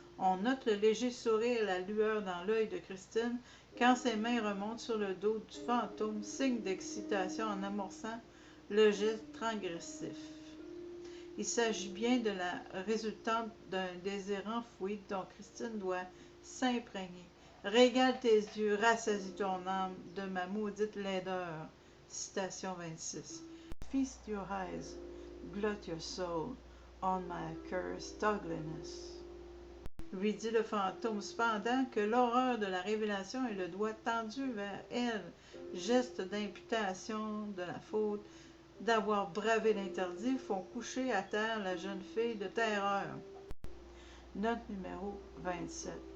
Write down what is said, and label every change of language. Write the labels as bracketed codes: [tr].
[fr] On note le léger sourire et la lueur dans l'œil de Christine quand ses mains remontent sur le dos du fantôme, signe d'excitation en amorçant le geste transgressif. Il s'agit bien de la résultante d'un désir enfoui dont Christine doit s'imprégner. Régale tes yeux, rassasie ton âme de ma maudite laideur. Citation 26. [en] Feast your eyes, glut your soul on my accursed ugliness. [fr] Lui dit le fantôme, cependant que l'horreur de la révélation et le doigt tendu vers elle, geste d'imputation de la faute d'avoir bravé l'interdit, font coucher à terre la jeune fille de terreur. Note numéro 27.